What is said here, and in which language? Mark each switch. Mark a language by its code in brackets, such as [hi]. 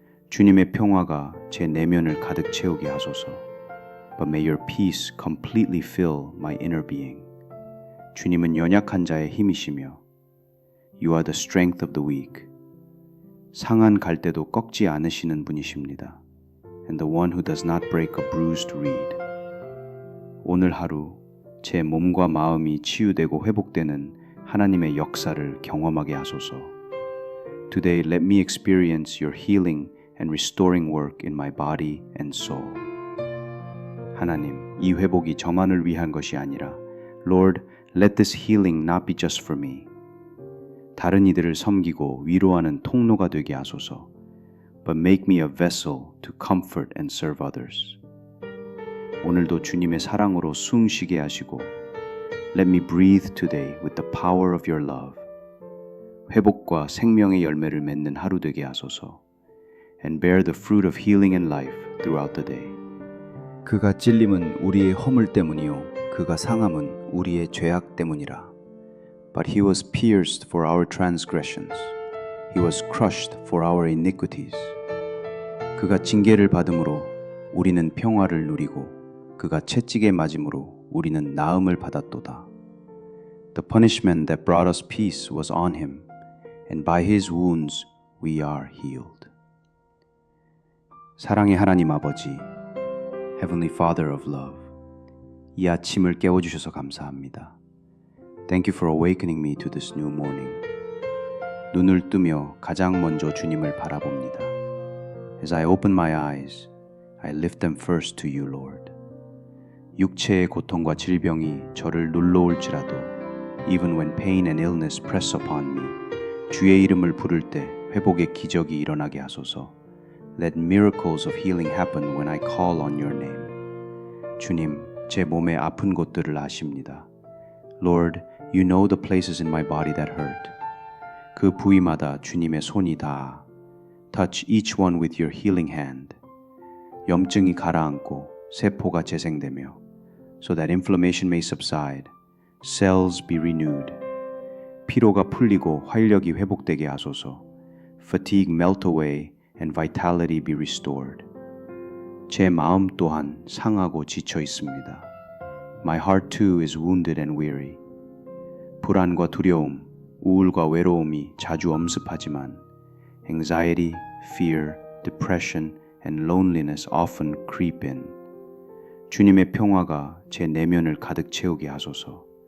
[ko] 주님의 평화가 제 내면을 가득 채우게 하소서. [en] But may your peace completely fill my inner being. [ko] 주님은 연약한 자의 힘이시며 [en] You are the strength of the weak. [ko] 상한 갈대도 꺾지 않으시는 분이십니다. [en] And the one who does not break a bruised reed. [ko] 오늘 하루 제 몸과 마음이 치유되고 회복되는 하나님의 역사를 경험하게 하소서. [en] Today let me experience your healing and restoring work in my body and soul. [ko] 하나님, 이 회복이 저만을 위한 것이 아니라 [en] Lord, let this healing not be just for me. [ko] 다른 이들을 섬기고 위로하는 통로가 되게 하소서. [en] But make me a vessel to comfort and serve others. [ko] 오늘도 주님의 사랑으로 숨 쉬게 하시고 [en] Let me breathe today with the power of your love. [ko] 회복과 생명의 열매를 맺는 하루 되게 하소서. [en] And bear the fruit of healing and life throughout the day. [ko] 그가 찔림은 우리의 허물 때문이요 그가 상함은 우리의 죄악 때문이라. [en] But he was pierced for our transgressions. He was crushed for our iniquities. [ko] 그가 징계를 받음으로 우리는 평화를 누리고 그가 채찍에 맞음으로 우리는 나음을 받았도다. [en] The punishment that brought us peace was on him, and by his wounds we are healed. [ko] 사랑의 하나님 아버지, [en] Heavenly Father of love, [ko] 이 아침을 깨워주셔서 감사합니다. [en] Thank you for awakening me to this new morning. [ko] 눈을 뜨며 가장 먼저 주님을 바라봅니다. [en] As I open my eyes, I lift them first to you, Lord. [ko] 육체의 고통과 질병이 저를 눌러올지라도 [en] Even when pain and illness press upon me, [ko] 주의 이름을 부를 때 회복의 기적이 일어나게 하소서. [en] Let miracles of healing happen when I call on your name. [ko] 주님, 제 몸의 아픈 곳들을 아십니다. [en] Lord, you know the places in my body that hurt. [ko] 그 부위마다 주님의 손이 닿아. [en] Touch each one with your healing hand. [ko] 염증이 가라앉고 세포가 재생되며 [en] so that inflammation may subside, cells be renewed. [ko] 피로가 풀리고 활력이 회복되게 하소서. [en] Fatigue melt away and vitality be restored. [ko] 제 마음 또한 상하고 지쳐 있습니다. [en] My heart too is wounded and weary. [ko] 불안과 두려움, 우울과 외로움이 자주 엄습하지만 [en] anxiety, fear, depression, and loneliness often creep in. [ko] 주님의 평화가 제 내면을 가득 채우게 하소서.